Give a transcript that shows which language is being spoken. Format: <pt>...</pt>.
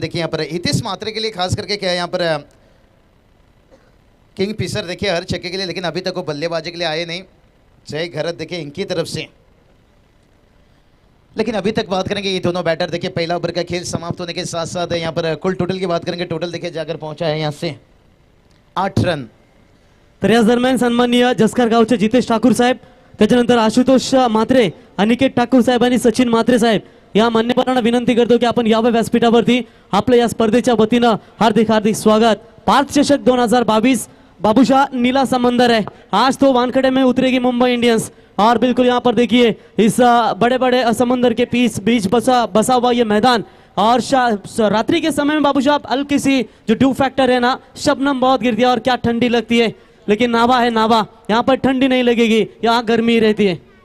<hi>देखिए यहाँ पर हितेश मात्रे के लिए खास करके क्या है यहाँ पर किंग फिशर देखिए हर छक्के के लिए, लेकिन अभी तक वो बल्लेबाजी के लिए आए नहीं। जय घरत देखिए इनकी तरफ से, लेकिन अभी तक बात करेंगे ये दोनों बैटर। देखिए पहला ओवर का खेल समाप्त होने के साथ साथ यहाँ पर कुल टोटल की बात करेंगे, टोटल देखिए जाकर पहुंचा है यहाँ से 8 रन।</hi> <mr>तर याच दरम्यान सन्माननीय जसकर गावचे जितेश ठाकूर साहेब, त्याच्यानंतर आशुतोष म्हात्रे, अनिकेत ठाकूर साहेब आणि सचिन म्हात्रे साहेब या मान्यवरांना विनंती करतो की आपण यावं व्यासपीठावरती। आपल्या या स्पर्धेच्या वतीनं हार्दिक हार्दिक स्वागत।</mr> <hi>पार्थ चषक 2022 बाबूशाह नीला समंदर है, आज तो वानखेड़े में उतरेगी मुंबई इंडियंस। और बिल्कुल यहाँ पर देखिए इस बड़े बड़े समंदर के बीच बसा हुआ ये मैदान, और रात्रि के समय में बाबूशाह हल्की सी जो ड्यू फैक्टर है ना, शबनम बहुत गिरती है और क्या ठंडी लगती है, लेकिन नावा है नावा, यहाँ पर ठंडी नहीं लगेगी, यहाँ गर्मी रहती है।</hi>